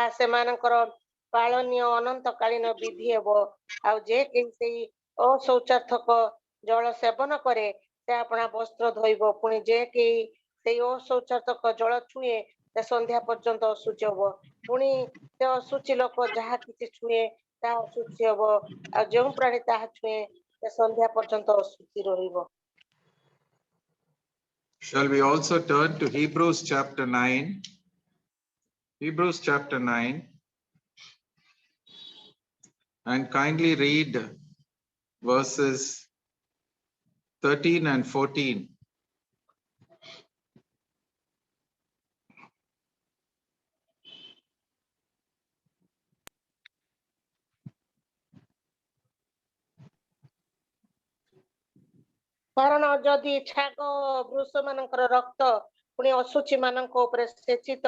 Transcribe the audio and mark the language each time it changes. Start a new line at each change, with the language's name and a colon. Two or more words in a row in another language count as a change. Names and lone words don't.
Odia: ସେମାନଙ୍କର ପାଳନୀୟ ଅନନ୍ତ କାଳୀନ ବିଧି ହେବ ଆଉ ଯେ କେହି ସେଇ ଅଶୌଚାର୍ଥକ ଜଳ ସେବନ କରେ ସେ ଆପଣା ବସ୍ତ୍ର ଧୋଇବ ପୁଣି ଯେ କେହି ସେଇ ଅଶୌଚାର୍ଥକ ଜଳ ଛୁଏଁ ସେ ସନ୍ଧ୍ୟା ପର୍ଯ୍ୟନ୍ତ ଅଶୁଚି ହେବ ପୁଣି ସେ ଅଶୁଚି ଲୋକ ଯାହା କିଛି ଛୁଏଁ ତା ଅଶୁଚି ହବ ଆଉ ଯେଉଁ ପ୍ରାଣୀ ତାହା ଛୁଏଁ ସେ ସନ୍ଧ୍ୟା ପର୍ଯ୍ୟନ୍ତ ଅଶୁଚି ରହିବ।
English: Shall we also turn to Hebrews chapter 9? Hebrews chapter 9, and kindly read verses 13 and 14.
Odia: କାରଣ ଯଦି ଛାଗ ବୃଷ ମାନଙ୍କର ରକ୍ତ ପୁଣି ଅଶୁଚି ମାନଙ୍କ ଉପରେ ସେଚିତ